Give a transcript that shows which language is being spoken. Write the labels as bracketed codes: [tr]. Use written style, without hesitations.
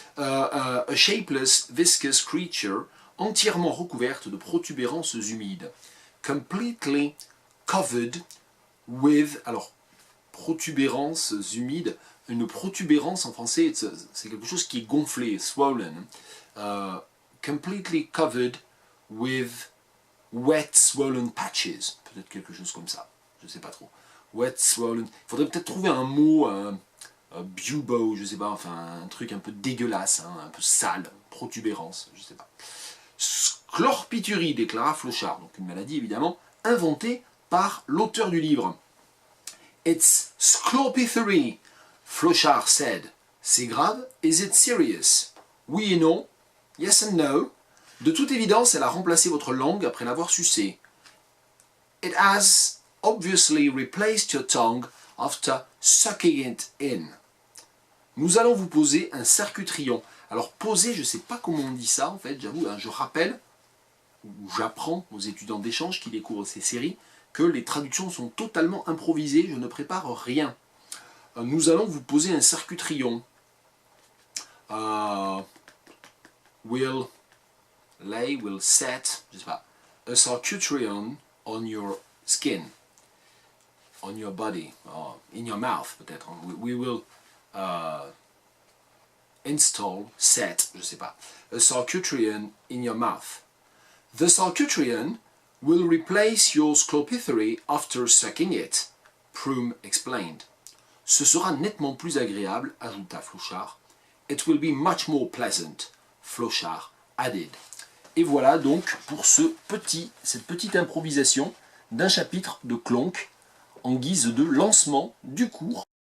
[en] A shapeless, viscous creature. [fr] Entièrement recouverte de protubérances humides. [en] Completely covered with, [fr] alors, protubérances humides, une protubérance en français, c'est quelque chose qui est gonflé, swollen. [en] Completely covered with wet, swollen patches. [fr] Peut-être quelque chose comme ça, je ne sais pas trop. [en] Wet, swollen. [fr] Il faudrait peut-être trouver un mot, bubo, je ne sais pas, enfin, un truc un peu dégueulasse, hein, un peu sale, protubérance, je ne sais pas. Sclorpiturie, déclara Flochard, donc une maladie évidemment, inventée par l'auteur du livre. [en] It's sclorpiturie, Flochard said. [fr] C'est grave? [en] Is it serious? [fr] Oui et non. [en] Yes and no. [fr] De toute évidence, elle a remplacé votre langue après l'avoir sucée. [en] It has obviously replaced your tongue after sucking it in. [fr] Nous allons vous poser un circuitrion. Alors poser, je ne sais pas comment on dit ça en fait, j'avoue, hein, je rappelle, ou j'apprends aux étudiants d'échange qui découvrent ces séries, que les traductions sont totalement improvisées, je ne prépare rien. Nous allons vous poser un circuitrion. [en] Will set, [fr] je sais pas, [en] a circuitrion on your skin, on your body, in your mouth [fr] peut-être. [en] We will install, set, [fr] je sais pas, [en] a circuitrion in your mouth. The circuitrion will replace your sclopithary after sucking it, Prum explained. [fr] Ce sera nettement plus agréable, ajouta Flochard. [en] It will be much more pleasant, Flochard added. [fr] Et voilà donc pour cette petite improvisation d'un chapitre de Clonk en guise de lancement du cours.